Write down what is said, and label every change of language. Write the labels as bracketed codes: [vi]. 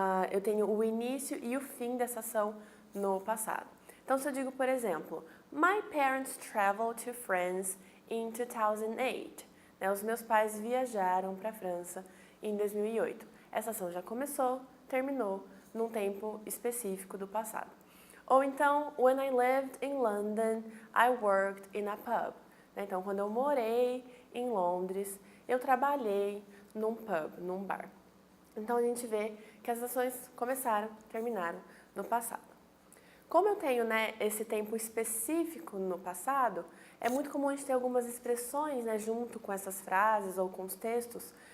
[pt] Eu tenho o início e o fim dessa ação no passado. Então, se eu digo, por exemplo, [en] My parents traveled to France in 2008. [pt] Né, os meus pais viajaram para a França em 2008. Essa ação já começou, terminou num tempo específico do passado. Ou então, [en] When I lived in London, I worked in a pub. [pt] Né, então, quando eu morei em Londres, eu trabalhei num pub, num bar. Então, a gente vê que as ações começaram, terminaram no passado. Como eu tenho esse tempo específico no passado, é muito comum a gente ter algumas expressões junto com essas frases ou com os textos.